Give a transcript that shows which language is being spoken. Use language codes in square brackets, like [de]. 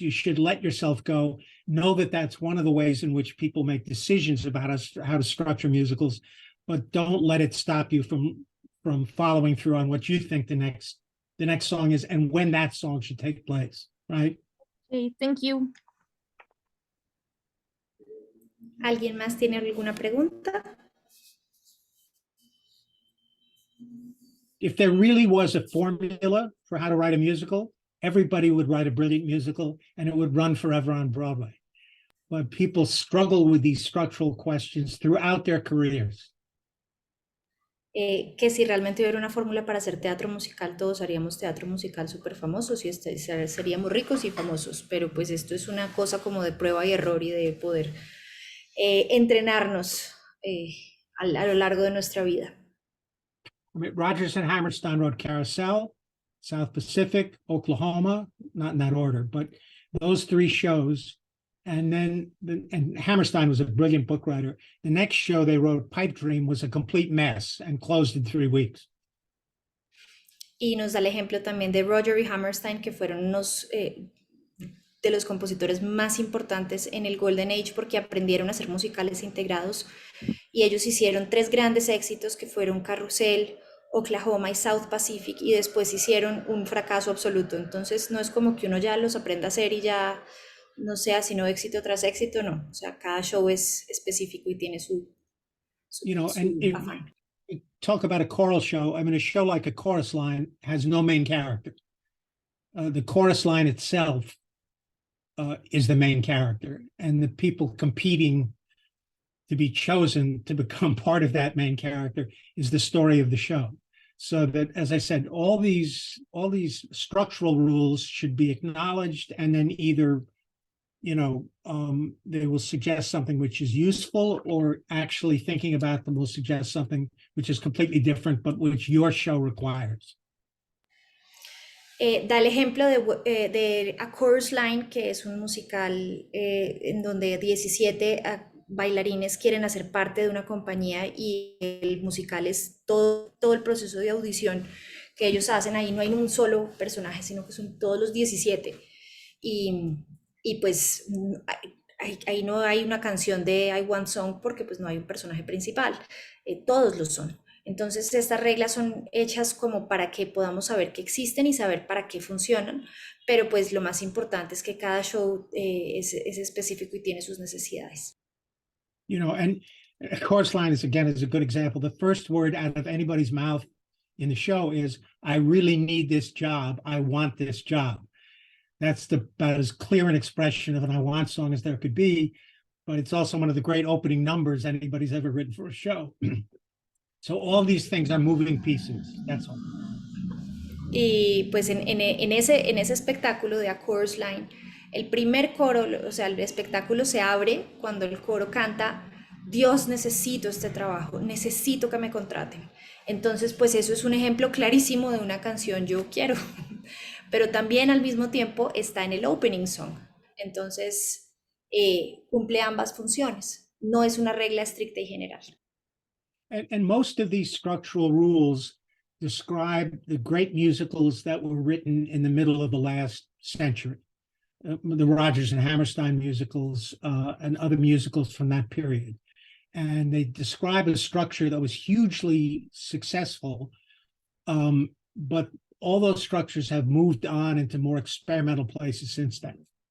[en] You should let yourself go. Know that that's one of the ways in which people make decisions about how to structure musicals, but don't let it stop you from following through on what you think the next song is and when that song should take place, right? Okay, thank you. [es] ¿Alguien más tiene alguna pregunta? [en] If there really was a formula for how to write a musical, everybody would write a brilliant musical and it would run forever on Broadway. But people struggle with these structural questions throughout their careers. [es] Que si realmente hubiera una fórmula para hacer teatro musical, todos haríamos teatro musical súper famosos y seríamos ricos y famosos, pero pues esto es una cosa como de prueba y error y de poder entrenarnos a lo largo de nuestra vida. [en] I mean, Rodgers and Hammerstein wrote Carousel, South Pacific, Oklahoma, not in that order, but those three shows. And then Hammerstein was a brilliant book writer. The next show they wrote, Pipe Dream, was a complete mess and closed in 3 weeks. [es] Y nos da el ejemplo también de Roger y Hammerstein, que fueron unos de los compositores más importantes en el Golden Age porque aprendieron a hacer musicales integrados y ellos hicieron 3 grandes éxitos que fueron Carrusel, Oklahoma y South Pacific y después hicieron un fracaso absoluto. Entonces no es como que uno ya los aprenda a hacer y ya no sea sino éxito tras éxito, no. O sea, cada show es específico y tiene su afán. [en] Talk about a choral show. I mean, a show like A Chorus Line has no main character. The chorus line itself is the main character, and the people competing to be chosen to become part of that main character is the story of the show. So that, as I said, all these structural rules should be acknowledged, and then either they will suggest something which is useful, or actually thinking about them will suggest something which is completely different, but which your show requires. [es] Da el ejemplo de A Chorus Line, que es un musical en donde 17 bailarines quieren hacer parte de una compañía y el musical es todo el proceso de audición que ellos hacen. Ahí no hay un solo personaje, sino que son todos los 17. Y pues ahí no hay una canción de I Want Song porque pues no hay un personaje principal, todos lo son. Entonces estas reglas son hechas como para que podamos saber que existen y saber para qué funcionan, pero pues lo más importante es que cada show es específico y tiene sus necesidades. [en] And A Chorus Line is a good example. The first word out of anybody's mouth in the show is, I really need this job. I want this job. That's about as clear an expression of an I Want song as there could be, but it's also one of the great opening numbers anybody's ever written for a show. So all these things are moving pieces, that's all. [es] Y pues en ese espectáculo de A Chorus Line, el primer coro, o sea, el espectáculo se abre cuando el coro canta Dios, necesito este trabajo, necesito que me contraten. Entonces, pues eso es un ejemplo clarísimo de una canción Yo quiero, pero también al mismo tiempo está en el opening song. Entonces, cumple ambas funciones. No es una regla estricta y general. [en] And most of these structural rules describe the great musicals that were written in the middle of the last century. The Rodgers and Hammerstein musicals and other musicals from that period. And they describe a structure that was hugely successful, but all those structures have moved on into more experimental places since then.